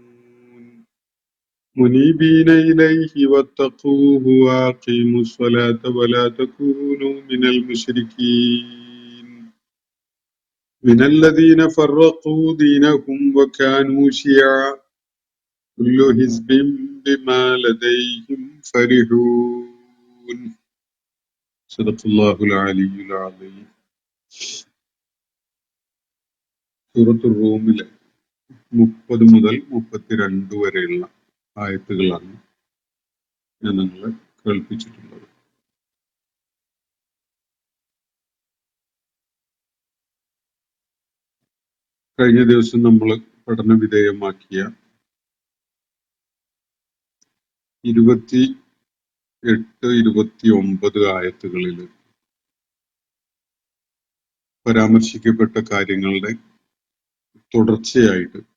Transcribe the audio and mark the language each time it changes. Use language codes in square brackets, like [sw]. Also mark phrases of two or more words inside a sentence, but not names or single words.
[ar] منيبين إليه واتقوه وأقيموا الصلاة ولا تكونوا من المشركين من الذين فرقوا دينهم وكانوا شيعا كل حزب بما لديهم فرحون. صدق الله العلي العظيم. [ml] സൂറത്തുർ റൂമിലെ 30 മുതൽ 32 വരെയുള്ള ആയത്തുകളാണ് ഞാൻ നിങ്ങളെ കേൾപ്പിച്ചിട്ടുള്ളത്. കഴിഞ്ഞ ദിവസം നമ്മൾ പഠന വിധേയമാക്കിയ 28-29 ആയത്തുകളിൽ പരാമർശിക്കപ്പെട്ട കാര്യങ്ങളുടെ തുടർച്ചയായിട്ട്